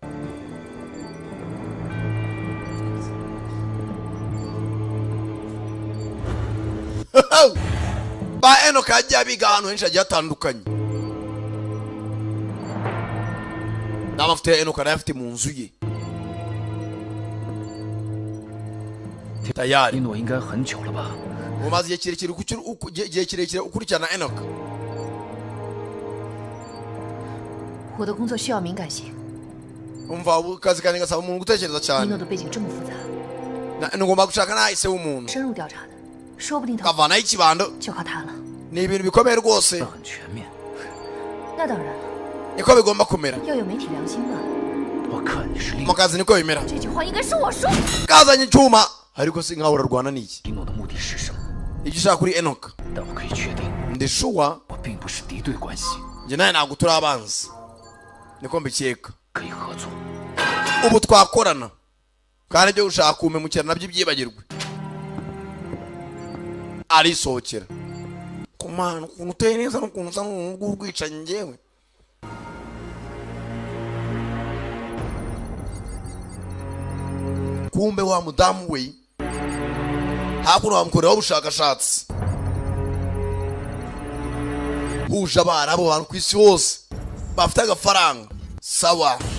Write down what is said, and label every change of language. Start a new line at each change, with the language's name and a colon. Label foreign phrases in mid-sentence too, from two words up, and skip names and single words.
Kinyarwanda: ba Enoch yagiye abiga ahantu henshi hagiye hatandukanye n'amafoto ya Enoch arayafite mu nzu ye tayari
Chinese: 一诺应该很久了吧？
Kinyarwanda: umaze igihe kirekire ukurikirana Enoch
Chinese: 我的工作需要敏感性。
Kinyarwanda: umva ukazi kanjye gasaba umuntu gutekereza cyane
Chinese: 一诺的背景这么复杂，
Kinyarwanda: ngomba gushaka nahise w'umuntu
Chinese: 深入调查的，说不定他
Kinyarwanda: kavanaho ikibando
Chinese: 就靠他了。
Kinyarwanda: ni ibintu bikomeye rwose
Chinese: 那当然了，
Kinyarwanda: niko bigomba kumera
Chinese: 要有媒体良心嘛。
Kinyarwanda: mu kazi niko bimera
Chinese: 这句话应该是我说。
Kinyarwanda: kazanye icyuma ariko si nkaho urarwana n'iki
Chinese: 一诺的目的是什么？
Kinyarwanda: icyo ushaka kuri Enoch
Chinese: 但我可以确定，
Kinyarwanda: ndi sure
Chinese: 我并不是敌对关系，
Kinyarwanda: njye nawe ntabwo turi abanzi niko mbikeka
Chinese: 可以合作。
Kinyarwanda: ubu twakorana kandi ibyo ushaka kumpemukira nabyo ibyibagirwe arisohokera kumana ukuntu uteye neza n'ukuntu usa n'umuntu w'urwicanyi njyewe kumbe wa mudamu we hakuno bamukoreraho ubushakashatsi huje abana abo bantu ku isi hose bafite agafaranga sawa